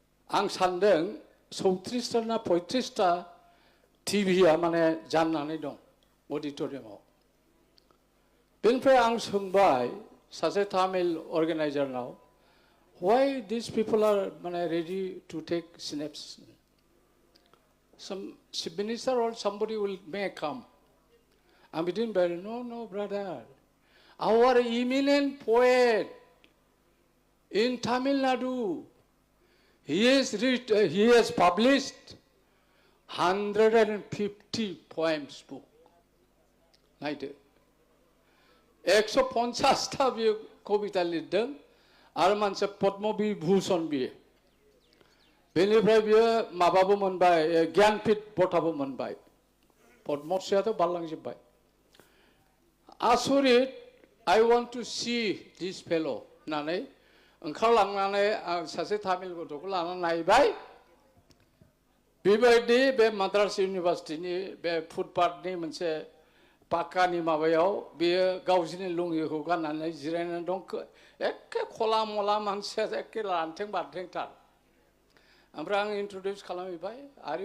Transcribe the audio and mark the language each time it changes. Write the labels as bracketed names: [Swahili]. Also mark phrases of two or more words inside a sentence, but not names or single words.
[Bodo] आं सान्दों 34 ना 35 टिभिया माने जाननानै दं अडिटोरियामाव बेनिफ्राय आं सोंबाय सासे तामिल अर्गेनाइजारनाव [English] why these people are माने ready to take snaps some chief minister or somebody may come [Bodo] आं बिदिनो बुंबाय [English] no brother our eminent poet in Tamil Nadu he has published 150 poems book नायदो [Bodo] 150टा बियो कविता लिरदों आरो मोनसे पद्म विभूषण बियो बेनिफ्राय बियो माबाबो मोनबाय ज्ञानपीठ बटाबो मोनबाय पद्मश्रीयाथ' बारलांजोबबाय आसरित [English] I want to see this fellow [Bodo] होननानै ओंखारलांनानै आं सासे तामिल गथ'खौ लानानै नायबाय बेबायदि बे माद्रास इउनिभार्सिटिनि बे फुटपाथनि मोनसे पाक्कानि माबायाव बेयो गावसिनि लुंगिखौ गाननानै जिरायनानै दं एखे खला मला मानसिया एखे लानथें बारथेंथार ओमफ्राय आं इन्ट्रडिउस खालामहैबाय आरो